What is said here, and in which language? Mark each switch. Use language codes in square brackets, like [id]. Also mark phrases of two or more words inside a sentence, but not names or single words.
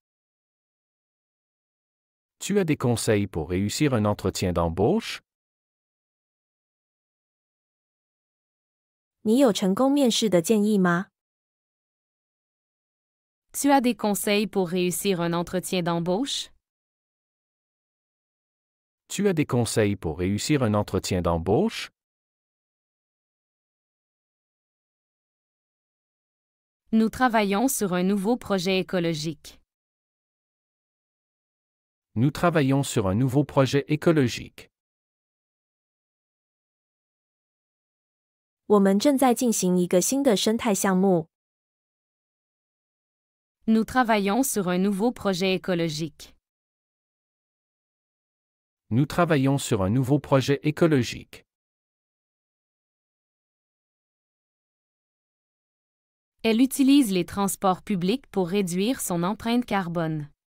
[fr] Tu as des conseils pour réussir un entretien d'embauche? [zh] 你有成功面试的建议吗？ [fr] Tu as des conseils pour réussir un entretien d'embauche? Tu as des conseils pour réussir un entretien d'embauche? Nous travaillons sur un nouveau projet écologique. Nous travaillons sur un nouveau projet écologique. [zh] 我们正在进行一个新的生态项目。 [fr] Nous travaillons sur un nouveau projet écologique. Nous travaillons sur un nouveau projet écologique. Elle utilise les transports publics pour réduire son empreinte carbone.